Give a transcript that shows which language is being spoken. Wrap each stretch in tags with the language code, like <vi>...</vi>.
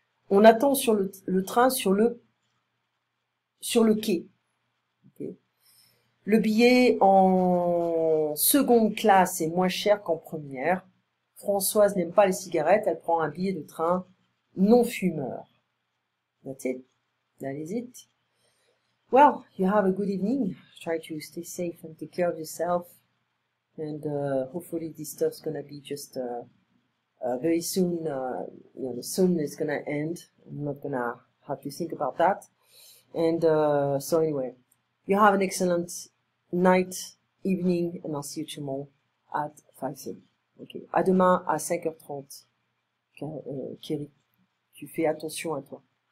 <fr>On attend sur le train sur le quai. Okay. Le billet en seconde classe est moins cher qu'en première. Françoise n'aime pas les cigarettes, elle prend un billet de train non fumeur.</fr> <en>That's it. That is it. Well, you have a good evening. Try to stay safe and take care of yourself. And hopefully this stuff's gonna be just very soon. Soon it's gonna end. I'm not gonna have to think about that. And so anyway, you have an excellent night, evening, and I'll see you tomorrow at 5:30.</en> <fr>Okay. À demain à 5h30. Kerry, tu fais attention à toi.</fr>